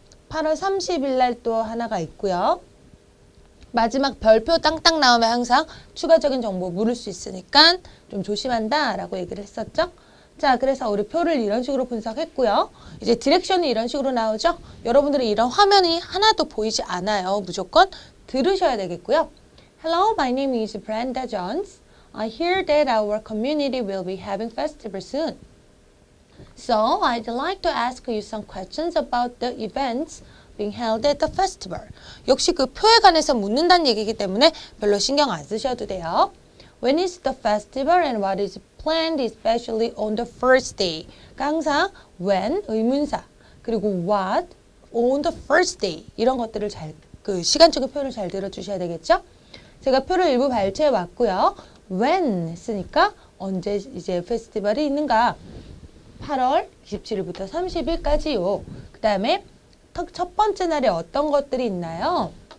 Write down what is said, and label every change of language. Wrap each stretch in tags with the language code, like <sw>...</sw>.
<ko>8월 30일 날 또 하나가 있고요. 마지막 별표 땅땅 나오면 항상 추가적인 정보 물을 수 있으니까 좀 조심한다 라고 얘기를 했었죠. 자, 그래서 우리 표를 이런 식으로 분석했고요. 이제 디렉션이 이런 식으로 나오죠. 여러분들이 이런 화면이 하나도 보이지 않아요. 무조건 들으셔야 되겠고요.</ko> <en>Hello, my name is Brenda Jones. I hear that our community will be having festival soon. So I'd like to ask you some questions about the events being held at the festival.</en> <ko>역시 그 표에 관해서 묻는다는 얘기이기 때문에 별로 신경 안 쓰셔도 돼요.</ko> <en>When is the festival and what is planned especially on the first day?</en> <ko>그러니까 항상 when 의문사 그리고</ko> <en>what on the first day</en> <ko>이런 것들을 그 시간적인 표현을 잘 들어주셔야 되겠죠? 제가 표를 일부 발췌해 왔고요. when 했으니까 언제 이제 페스티벌이 있는가? 8월 27일부터 30일까지요. 그 다음에 첫 번째 날에 어떤 것들이 있나요?</ko>